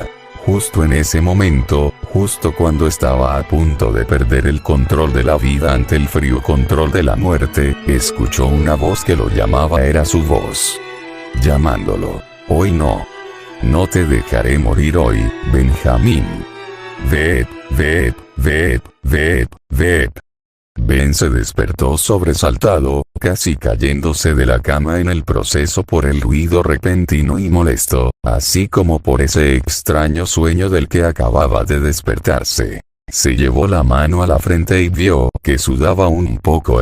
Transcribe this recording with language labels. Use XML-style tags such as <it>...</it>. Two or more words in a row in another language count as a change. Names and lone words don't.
<es>Justo en ese momento, justo cuando estaba a punto de perder el control de la vida ante el frío control de la muerte, escuchó una voz que lo llamaba. Era su voz llamándolo. Hoy no. No te dejaré morir hoy, Benjamín. Ved, ved, ved, ved, ved. Ben se despertó sobresaltado, casi cayéndose de la cama en el proceso por el ruido repentino y molesto, así como por ese extraño sueño del que acababa de despertarse. Se llevó la mano a la frente y vio que sudaba un poco.</es>